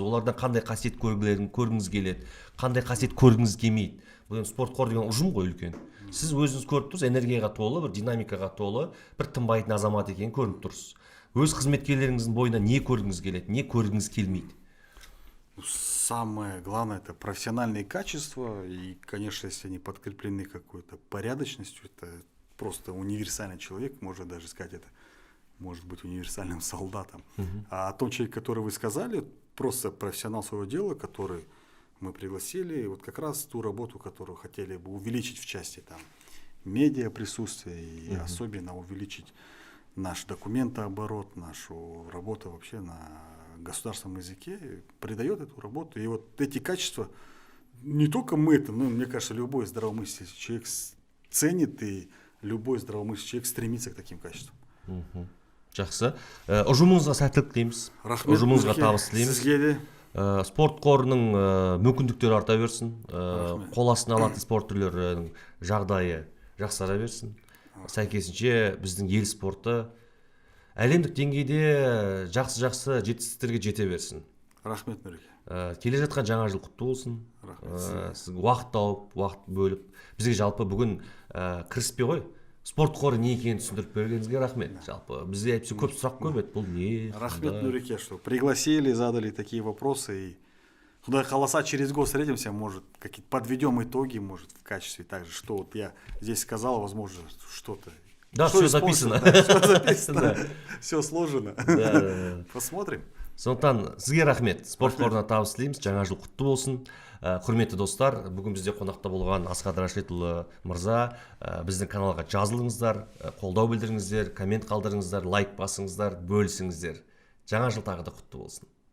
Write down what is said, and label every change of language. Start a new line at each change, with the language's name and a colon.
Kazakh: Олардан қандай қасиет көргіңіз келеді? Қандай қасиет көргіңіз келмейді? Бұл спорт қор деген ұжым ғой үлкен. Сіз өзіңіз көріп тұрсыз, энергияға толы, бір динамикаға толы, бір тынбайтын азамат екенін көріп тұрсыз. Өз қызметкерлеріңіздің бойына не көргіңіз келеді, не көргіңіз келмейді?
Russian: Самое главное — это профессиональные качества, и, конечно, если они подкреплены какой-то порядочностью, это просто универсальный человек, можно даже сказать, это может быть универсальным солдатом. А о том человеке, который вы сказали, просто профессионал своего дела, который мы пригласили, и вот как раз ту работу, которую хотели бы увеличить в части там медиа присутствия и особенно увеличить наш документооборот, нашу работу вообще на государственном языке, придает эту работу. И вот эти качества, не только мы это, но мне кажется, любой здравомыслящий человек ценит, и любой здравомыслящий человек стремится к таким качествам.
Kazakh: Жақсы. Ұжымыңызға сәттілік тілейміз. Рахмет. Ұжымыңызға табыс тілейміз. Сізге де. Спорт қорының мүмкіндіктері арта берсін. Қол астына алатын спорт түрлерінің жағдайы жақсара берсін. Сәйкесінше біздің ел спорты әлемдік деңгейде жақсы жетістіктерге жете берсін. Рахмет, Нұреке. Келе жатқан жаңа жыл құтты болсын. Рахмет. Сіз уақыт тауып, уақыт бөліп, бізге жалпы бүгін кіріспей ғой. Спорт қоры не екенін түсіндіріп бергеніңізге рахмет. Жалпы бізде әйтпесе көп сұрақ көп еді. Бұл не? Рахмет, Нұреке,
Russian: что пригласили, задали такие вопросы. И Худай Халаса, через год встретимся, может, какие-то подведем итоги, может, в качестве также, что вот я здесь сказал, возможно, что-то. Да, что все использовано, записано. да, все записано, все сложено. Посмотрим.
Kazakh: Сондықтан сізге рахмет. Спорт қорына табыс тілейміз. Жаңа жыл құтты болсын. Құрметті достар, бүгін бізде қонақта болған Асхат Рашидұлы мырза, біздің каналға жазылыңыздар, қолдау білдіріңіздер, коммент қалдырыңыздар, лайк басыңыздар, бөлісіңіздер. Жаңа жыл тағы да құтты болсын.